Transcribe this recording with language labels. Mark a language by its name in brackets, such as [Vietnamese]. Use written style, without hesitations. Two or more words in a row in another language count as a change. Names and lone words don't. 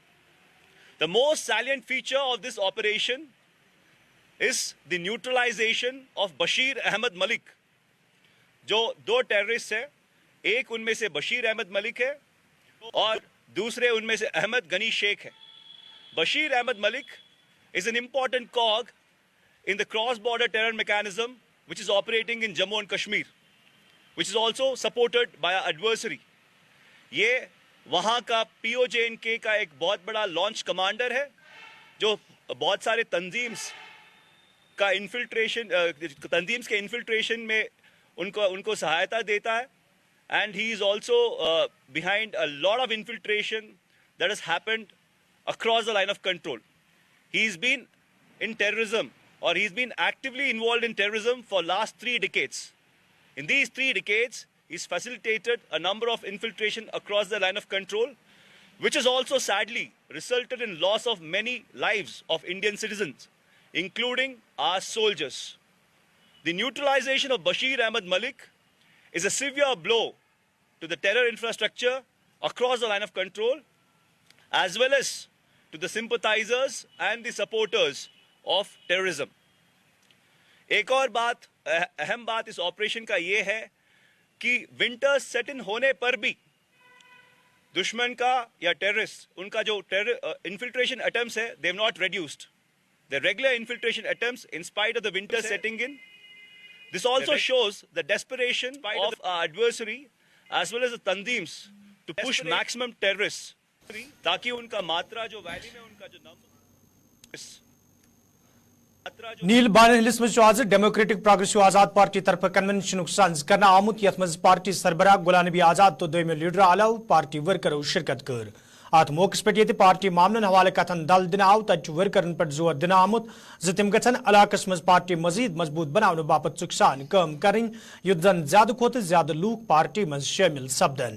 [English] The most salient feature of this operation is the neutralization of Bashir Ahmed Malik. [Urdu] جو 2 ٹیررسٹ ہیں, ایک ان میں سے بشیر احمد ملک ہے اور دوسرے ان میں سے احمد غنی شیخ ہے. [English] Bashir Ahmed Malik is an important cog in the cross-border terror mechanism which is operating in Jammu and Kashmir, which is also supported by our adversary. [Urdu] یہ وہاں کا POJ&K کا ایک بہت بڑا [English] launch commander [Urdu] ہے جو بہت سارے تنظیمز کے انفلٹریشن میں ان کو سہایتا دیتا ہے. [English] And he is also behind a lot of infiltration that has happened across the line of control. He's been in terrorism, or he's been actively involved in terrorism for last 3 decades. In these 3 decades, he's facilitated a number of infiltration across the line of control, which has also sadly resulted in loss of many lives of Indian citizens, including our soldiers. The neutralization of Bashir Ahmed Malik is a severe blow to the terror infrastructure across the line of control, as well as to the sympathizers and the supporters of terrorism. [Urdu] ایک اور بات, اہم بات اس آپریشن کا یہ ہے کہ [English] winter set in [Urdu] ہونے پر بھی دشمن کا یا ٹیررسٹ ان کا جو [English] infiltration attempts [Urdu] ہے, [English] they have not reduced the regular infiltration attempts in spite of the winter setting in. This also shows the desperation of our adversary as well as the tandeems to push maximum terrorists [Urdu] تاکہ ان کا ماترا جو ویلی میں ان کا جو نمبر [Kashmiri] نیل بان ہلس مز آز ڈیموکریٹک پروگریسو آزاد پارٹی طرف کنونشن سنز کرنا آمت یت مز پارٹی سربراہ غلام نبی آزاد تو دویمو لیڈر علاوہ پارٹی ورکرو شرکت کر. ات موقع پہ یہ پارٹی معاملن حوالہ کتن دل دن آو تت ورکرن پہ زور دن آمت ز تم گھن علاقس مز پارٹی مزید مضبوط بنانے باپت چکسان کام کریں یت زن زیادہ کھوت زیادہ لوک پارٹی مز شامل سپدن.